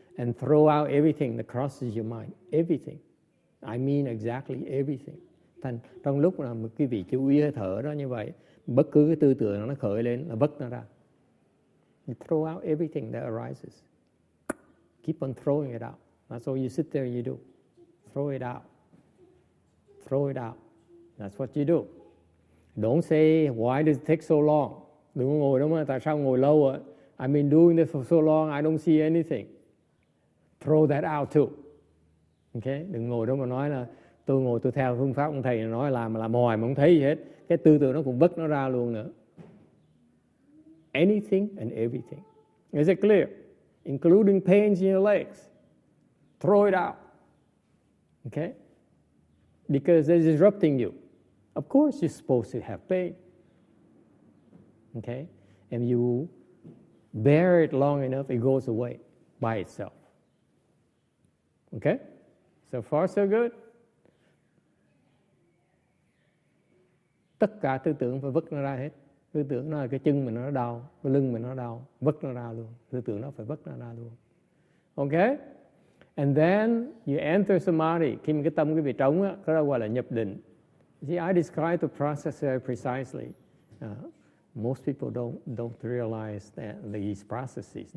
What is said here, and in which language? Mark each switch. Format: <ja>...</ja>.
<en>And throw out everything that crosses your mind, everything. I mean exactly everything.</en> <vi>Trong lúc mà quý vị chú ý hơi thở đó như vậy, bất cứ cái tư tưởng nó khởi lên là vứt nó ra.</vi> <en>You throw out everything that arises. Keep on throwing it out. That's all you sit there and you do. Throw it out. Throw it out. That's what you do. Don't say, why does it take so long?</en> <vi>Đừng có ngồi đó mà tại sao ngồi lâu ạ?</vi> <en>I've been doing this for so long, I don't see anything. Throw that out too. Okay?</en> <vi>Đừng ngồi đó mà nói là tôi theo phương pháp ông thầy nói làm hoài mà không thấy gì hết. Cái tư tưởng nó cũng vứt nó ra luôn nữa.</vi> <en>Anything and everything. Is it clear? Including pains in your legs. Throw it out. Okay? Because they're disrupting you. Of course you're supposed to have pain. Okay? And you bear it long enough, it goes away by itself. Okay? So far so good?</en> <vi>Tất cả tư tưởng phải vứt nó ra hết. Tư tưởng nó là cái chân mình nó đau, cái lưng mình nó đau, vứt nó ra luôn. Tư tưởng nó phải vứt nó ra luôn. Okay?</vi> <en>And then you enter samadhi.</en> <vi>Khi mà cái tâm quý vị trống á, cái đó gọi là nhập định.</vi> <en>See, I describe the process very precisely. Most people don't realize that these processes.</en>